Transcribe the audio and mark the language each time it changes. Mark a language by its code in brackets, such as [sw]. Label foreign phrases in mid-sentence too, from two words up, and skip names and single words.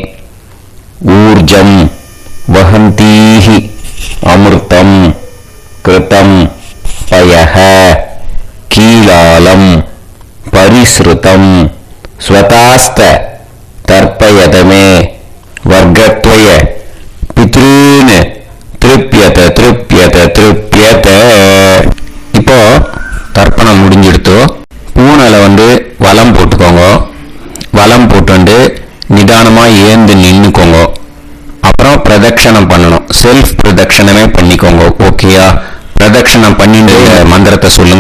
[sa] ऊर्जं वहन्तीः अमृतं कृतं पयः कीलालं परिसृतं स्वतास्त तर्पयत मे वर्गद्वय पितॄन् तृप्यत तृप्यत तृप्यत. [ta] இப்போ தர்ப்பணம் முடிஞ்சிடுத்து. பூனலை வலம் போட்டுக்கோங்க. வலம் போட்டு நிதானமா ஏந்து நின்னுக்கோங்க. அப்புறம் பிரதட்சணம் பண்ணணும். செல்ஃப் பிரதட்சணமே பண்ணிக்கோங்க. ஓகேயா? பிரதட்சணம் பண்ணிட்டு மந்திரத்தை சொல்லுங்க.